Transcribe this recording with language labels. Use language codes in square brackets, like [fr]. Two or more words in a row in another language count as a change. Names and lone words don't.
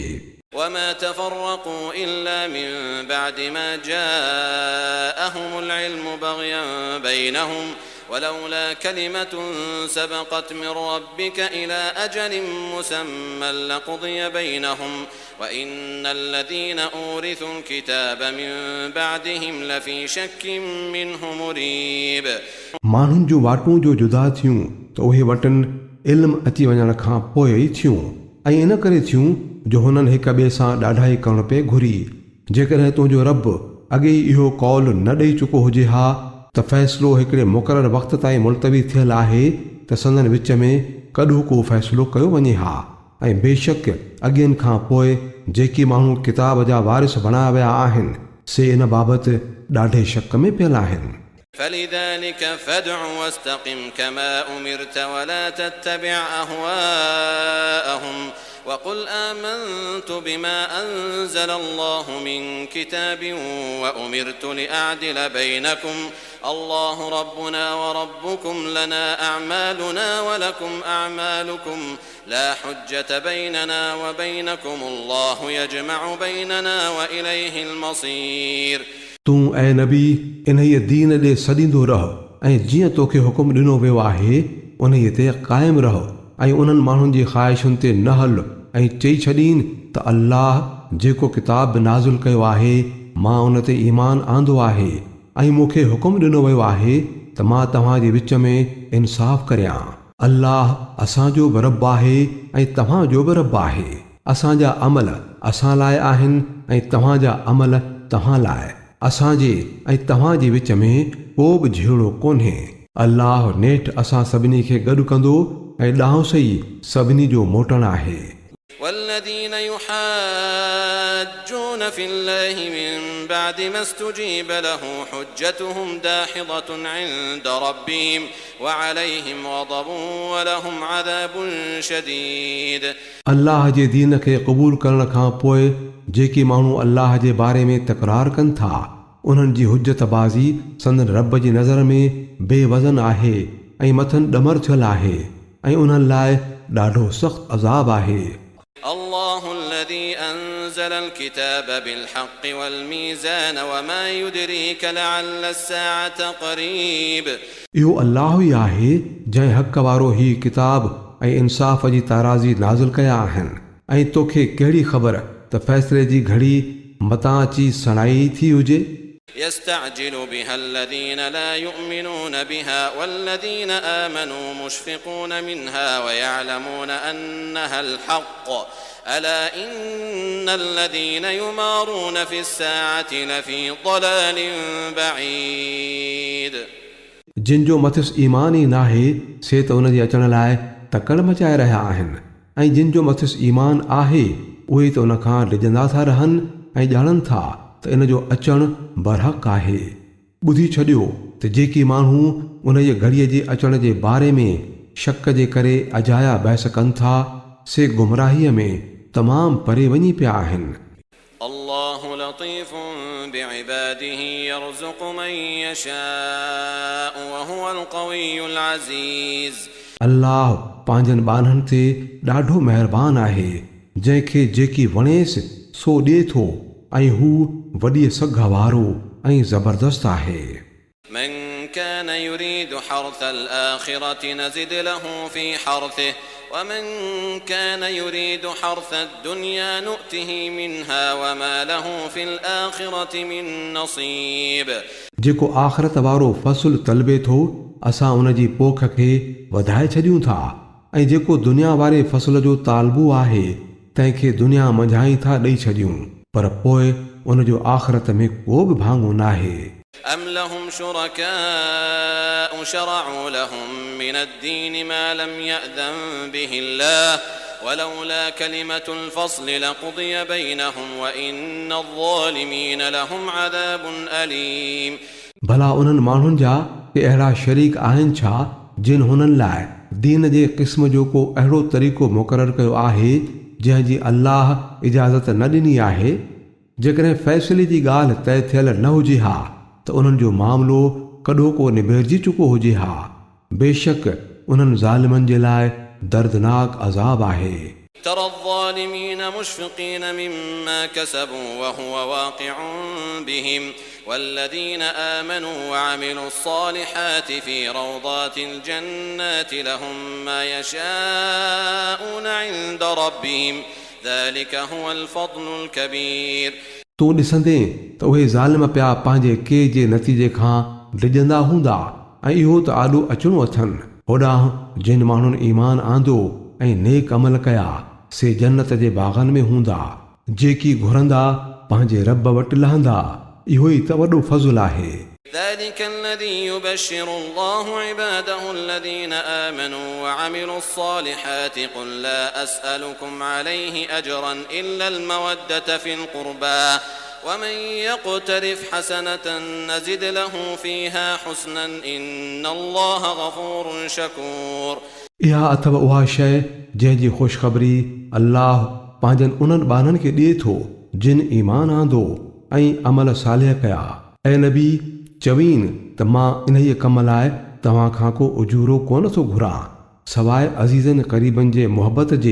[ar] وما تفرقوا إلا من بعد ما جاءهم العلم بغيا بينهم ولولا كلمة سبقت من ربك إلى أجل مسمى لقضي بينهم وإن الذين أورثوا الكتاب من بعدهم لفي شك منه مريب [sd] माण्हुनि जूं वाटूं जो जुदा थियूं त उहे वटनि इल्म अची वञण खां पोइ ई थियूं ऐं इन करे थियूं जो हुननि हिक ॿिए सां ॾाढाई करण पे घुरी जेकॾहिं तुंहिंजो रब अॻे ई इहो कौल न ॾेई चुको हुजे हा त फ़ैसिलो हिकिड़े मुक़ररु वक़्त ताईं मुलतवी थियल आहे त संदनि विच में कॾहिं को फ़ैसिलो कयो वञे हा ऐं बेशक अॻियनि खां पोइ जेकी माण्हू किताब जा वारिस बणाया विया आहिनि से इन बाबति ॾाढे शक में पियल आहिनि [ar] فلذلك فادع واستقم كما أمرت ولا تتبع أهواءهم وقل آمنت بما أنزل الله من كتاب وأمرت لأعدل بينكم الله ربنا وربكم لنا أعمالنا ولكم أعمالكم لا حجة بيننا وبينكم الله يجمع بيننا وإليه المصير [sd] तूं ऐं नबी इन्हीअ दीन ॾे सॾींदो रह ऐं जीअं तोखे हुकुम ॾिनो वियो आहे उन्हीअ ते क़ाइमु रह ऐं उन्हनि माण्हुनि जी ख़्वाहिशुनि ते न हल ऐं चई छॾीन त अल्लाह जेको किताब नाज़िल कयो आहे मां उन ते ईमान आंदो आहे ऐं मूंखे हुकुम ॾिनो वियो आहे त मां तव्हांजे विच में इंसाफ़ करियां अल्लाह असांजो बि रब आहे ऐं तव्हांजो बि रब आहे असांजा अमल असां लाइ आहिनि ऐं तव्हांजा अमल तव्हां लाइ असांजे ऐं तव्हांजे विच में को बि झेड़ो कोन्हे अल्लाह नेठि असां सभिनी खे गॾु कंदो ऐं ॾांहुं सही सभिनी जो मोटणु आहे [ar] والذين يحاجون في الله من بعد ما استجيب له حجتهم داحضة عند ربهم وعليهم غضب ولهم عذاب شديد [sd] अल्लाह जे दीन खे क़बूल करण खां पोइ जेके माण्हू अल्लाह जे बारे में तकरार कनि था उन्हनि जी हुजत बाज़ी संदन रब जी नज़र में बेवज़न आहे ऐं मथनि ॾमर थियल आहे ऐं उन्हनि लाइ ॾाढो सख़्तु अज़ाब आहे [ar] الله الذي أنزل الكتاب بالحق والميزان وما يدريك لعل الساعة قريب [sd] इहो अल्लाह ई आहे जंहिं हक़ वारो ही किताब ऐं इंसाफ़ जी ताराज़ी नाज़िल कया आहिनि ऐं तोखे कहिड़ी ख़बर त फ़ैसिले जी घड़ी मतां अची सणाई थी हुजे [ar] يستعجل بها الذين لا يؤمنون بها والذين آمنوا مشفقون منها ويعلمون أنها الحق ألا إن الذين يمارون في الساعة لفي ضلال بعيد [sd] जिन जो मथिस ईमान ई नाहे से त उन जे अचण लाइ तकड़ मचाए रहिया आहिनि ऐं जिन जो मथिस ईमान आहे उहे त उन खां डिॼंदा था रहनि ऐं ॼाणनि था त इन जो अचणु बरहक़ आहे ॿुधी छॾियो त जेकी माण्हू उन जे घड़ीअ जे अचण जे बारे में शक जे करे अजाया बहस कनि था से गुमराहीअ में तमामु परे वञी पिया आहिनि [ar] الله لطيف بعباده يرزق من يشاء وهو القوي العزيز [sd] अल्लाह पंहिंजनि ॿारनि ते ॾाढो महिरबान आहे जंहिंखे जेकी वणेसि सो ॾिए थो ऐं हू वॾीअ सघ वारो ऐं ज़बरदस्त आहे [ar] من كان يريد حرث الآخرة نزد له في حرثه ومن كان يريد حرث الدنيا نؤته منها وما له في الآخرة من نصيب. [sd] जेको आख़िरत वारो फ़सुल तलबे थो असां उन जी पोख खे वधाए छॾियूं था ऐं जेको दुनिया वारे फ़सुल जो तालबू आहे तंहिंखे दुनिया मंझाई था ॾेई छॾियूं पर पोइ उन जो आख़िरत में को बि भाङो नाहे. [ar] أم لهم شركاء شرعوا لهم من الدين ما لم يأذن به الله ولولا كلمة الفصل لقضي بينهم وإن الظالمين لهم عذاب أليم. [sd] भला उन्हनि माण्हुनि जा के अहिड़ा शरीक आहिनि छा जिन हुननि लाइ दीन जे क़िस्म जो को अहिड़ो तरीक़ो मुक़ररु कयो आहे जंहिंजी अल्लाह इजाज़त न ॾिनी आहे. जेकॾहिं फ़ैसिले जी ॻाल्हि तइ थियल न हुजे हा त उन्हनि जो मामिलो कॾो को निबेरजी चुको हुजे हा. बेशक उन्हनि ज़ालिमनि जे लाइ दर्दनाक अज़ाब आहे. [ar] ترى الظالمين مشفقين مما كسبوا وهو واقع بهم والذين آمنوا وعملوا الصالحات في روضات الجنات لهم ما يشاءون عند ربهم ذلك هو الفضل الكبير. [sd] तूं ॾिसंदे त उहे ज़ालिम पिया पंहिंजे के जे नतीजे खां डिॼंदा हूंदा ऐं इहो त आॾो अचिणो अथनि होॾां जिन माण्हुनि ईमान आंदो ऐं नेक अमल कया से जन्नत जे बाग़नि में हूंदा जेकी घुरंदा पंहिंजे रब वटि लहंदा. इहो ई त वॾो फज़ुल आहे. [ar] ذلك الذي يبشر الله عباده الذين آمنوا وعملوا الصالحات قل لا أسألكم عليه أجرا إلا المودة في القربى ومن يقترف حسنة نزد له فيها حسنا إن الله غفور شكور. [sd] इहा अथव उहा शइ जंहिंजी ख़ुशख़बरी अल्लाह पंहिंजनि उन्हनि ॿारनि खे ॾिए थो जिन ईमान आंदो ऐं अमल सालिह कया. ऐं नबी चवीन त मां इन्हीअ कम लाइ तव्हां खां को उजूरो कोन थो घुरां सवाइ अज़ीज़नि क़रीबनि जे मुहबत जे.